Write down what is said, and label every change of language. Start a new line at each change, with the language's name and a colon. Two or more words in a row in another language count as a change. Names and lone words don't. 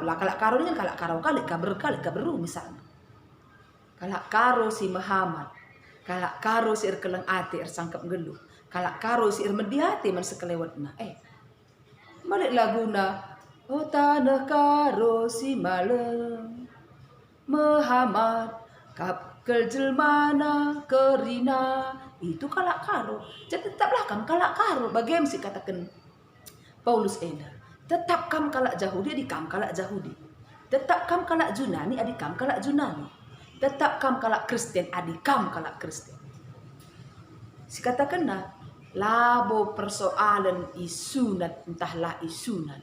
Batak Karo: Lah kalak Karo dengan kalak Karo kali kaberu misalnya. Kalak Karo si Muhammad, kalak Karo si keleng ati sangkap geluh, kalak Karo si mediati man sekelewatna. Balik laguna, oh tanah Karo si malem, Muhammad kapkel jelmana kerina, itu kalak Karo. Jadi tetaplah kam kalak Karo.
Indonesian: Bagaimana sih
Batak Karo: katakan Paulus enda, tetap kam kalak Yahudi, adik kam kalak Yahudi. Tetap kam kalak Junani, adik kam kalak Junani. Tetap kam kalak Kristen, adik kam kalak Kristen. Si katakanlah, labo persoalan isunat, entahlah isunat.